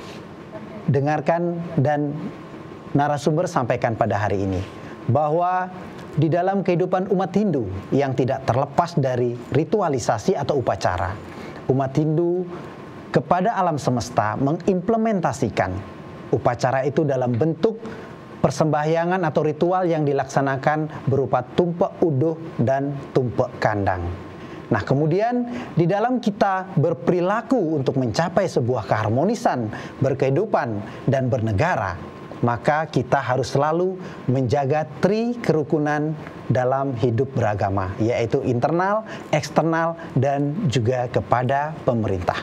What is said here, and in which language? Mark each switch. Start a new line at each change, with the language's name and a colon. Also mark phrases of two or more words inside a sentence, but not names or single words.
Indonesian: dengarkan dan narasumber sampaikan pada hari ini, bahwa di dalam kehidupan umat Hindu yang tidak terlepas dari ritualisasi atau upacara, umat Hindu kepada alam semesta mengimplementasikan upacara itu dalam bentuk persembahyangan atau ritual yang dilaksanakan berupa tumpek uduh dan tumpek kandang. Nah, kemudian di dalam kita berperilaku untuk mencapai sebuah keharmonisan berkehidupan dan bernegara, maka kita harus selalu menjaga tri kerukunan dalam hidup beragama, yaitu internal, eksternal, dan juga kepada pemerintah.